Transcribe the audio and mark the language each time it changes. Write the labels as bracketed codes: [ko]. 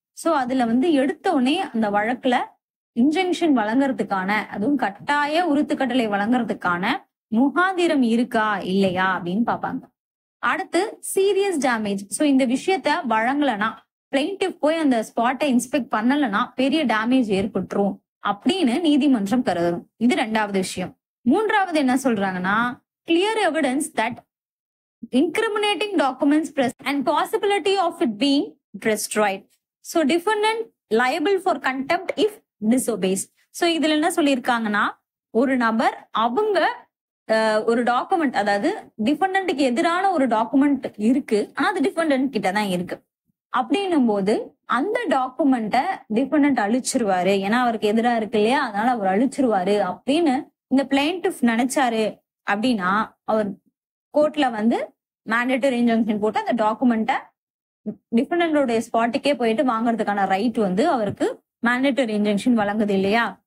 [ta] So அதுல எடுத்த உடனே அந்த வழக்குல இன்ஜெக்ஷன் வழங்குறதுக்கான, அதுவும் கட்டாய உறுத்துக்கட்டளை வழங்குறதுக்கான முகாந்திரம் இருக்கா இல்லையா அப்படின்னு பாப்பாங்க. அடுத்து சீரியஸ் டேமேஜ். சோ இந்த விஷயத்த வழங்கலனா, பிளைன்டிஃப் போய் அந்த ஸ்பாட்டை இன்ஸ்பெக்ட் பண்ணலனா பெரிய டேமேஜ் ஏற்பட்டுரும் அப்படின்னு நீதிமன்றம் கருதணும். இது ரெண்டாவது விஷயம். மூன்றாவது என்ன சொல்றாங்கன்னா, [en] Clear evidence that incriminating documents present and possibility of it being destroyed. So defendant liable for contempt if disobeys. [ta] So இதுல என்ன சொல்லியிருக்காங்கன்னா, ஒரு நபர் அவங்க ஒரு டாக்குமெண்ட், அதாவது டிஃபெண்டன்ட்டுக்கு எதிரான ஒரு டாக்குமெண்ட் இருக்கு, ஆனா அது டிஃபெண்டன்ட் கிட்ட தான் இருக்கு அப்படின்னும் போது அந்த டாக்குமெண்ட்டை டிஃபெண்டன்ட் அழிச்சிருவாரு, ஏன்னா அவருக்கு எதிரா இருக்கு இல்லையா, அதனால அவர் அழிச்சிருவாரு அப்படின்னு இந்த பிளைன்டிஃப் நினைச்சாரு அப்படின்னா அவர் கோர்ட்ல வந்து மேண்டேட்டரி இன்ஜங்ஷன் போட்டு அந்த டாக்குமெண்ட்டை டிஃபெண்டன்டோட ஸ்பாட்டுக்கே போயிட்டு வாங்குறதுக்கான ரைட் வந்து அவருக்கு மேண்டேட்டரி இன்ஜங்ஷன் வழங்குது இல்லையா.